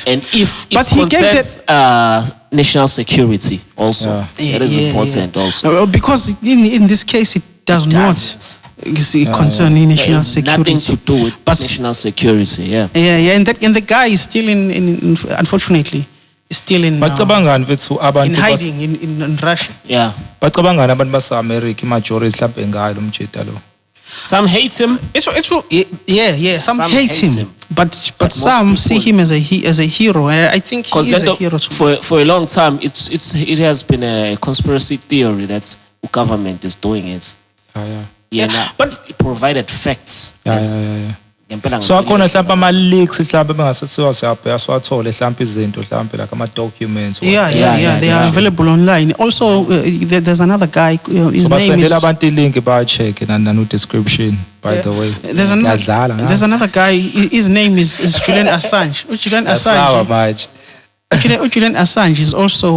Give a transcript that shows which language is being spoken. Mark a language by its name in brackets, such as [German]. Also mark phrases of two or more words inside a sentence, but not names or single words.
[English] And if he concerns national security also, that is important also. Because in this case it does not concerning national security. Nothing to do with national security. And the guy is still unfortunately still in hiding in Russia. [Zulu] Bacabangani abantu base-America majority mhlawumbe ngayo lo mjita lo. [English] Some hate him. Some hate him. But some see him as a hero. I think he is a hero too. For a long time, it has been a conspiracy theory that the government is doing it. But it provided facts. [Zulu] So akhona mhlawumbe ama-leaks mhlawumbe bengasethiwa siyabheka siwathole mhlawumbe izinto mhlawumbe like ama-documents. [English] They are available online. Also, there's another guy. His name is. [Zulu] Abantu i-link bayi-check nano description. [English] By the way, there's another guy. His name is Julian Assange. Julian Assange is also.